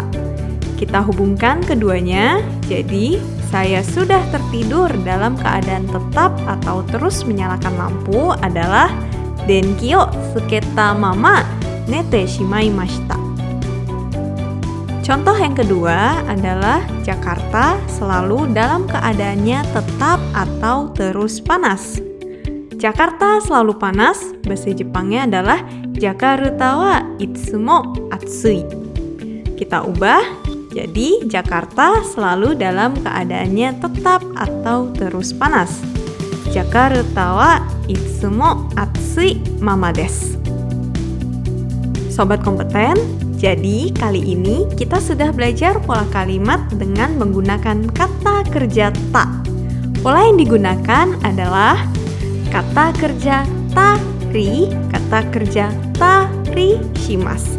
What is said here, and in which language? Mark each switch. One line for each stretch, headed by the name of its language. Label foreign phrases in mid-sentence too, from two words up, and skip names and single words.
Indonesian: Kita hubungkan keduanya, jadi saya sudah tertidur dalam keadaan tetap atau terus menyalakan lampu adalah
Japanese: 電気をつけたまま寝てしまいました.
Indonesian: Contoh yang kedua adalah Jakarta selalu dalam keadaannya tetap atau terus panas. Jakarta selalu panas, bahasa Jepangnya adalah
Japanese: ジャカルタはいつも暑い.
Indonesian: Kita ubah, jadi Jakarta selalu dalam keadaannya tetap atau terus panas.
Japanese: ジャカルタはいつも暑いままです.
Indonesian: Sobat kompeten, jadi kali ini kita sudah belajar pola kalimat dengan menggunakan kata kerja ta. Pola yang digunakan adalah kata kerja tari, kata kerja
Japanese: たりします.